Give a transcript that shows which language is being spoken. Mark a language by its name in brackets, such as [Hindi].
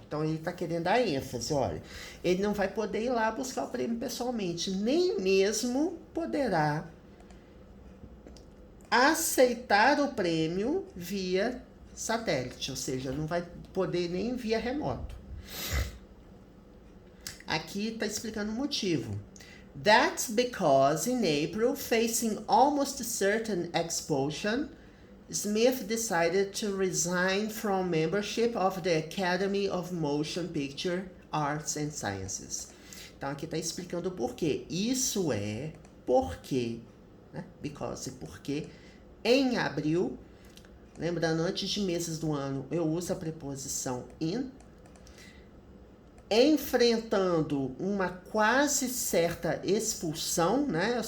[Portuguese] Então, ele está querendo dar ênfase, olha. Ele não vai poder ir lá buscar o prêmio pessoalmente. Nem mesmo poderá aceitar o prêmio via satélite, ou seja, não vai poder nem via remoto. Aqui está explicando o motivo. [English] That's because in April, facing almost certain expulsion, Smith decided to resign from membership of the Academy of Motion Picture Arts and Sciences. [Portuguese] Então aqui está explicando o porquê. Isso é porque, né? Because, porque em abril, lembrando, antes de meses do ano, eu uso a preposição in, enfrentando uma quase certa expulsão, né?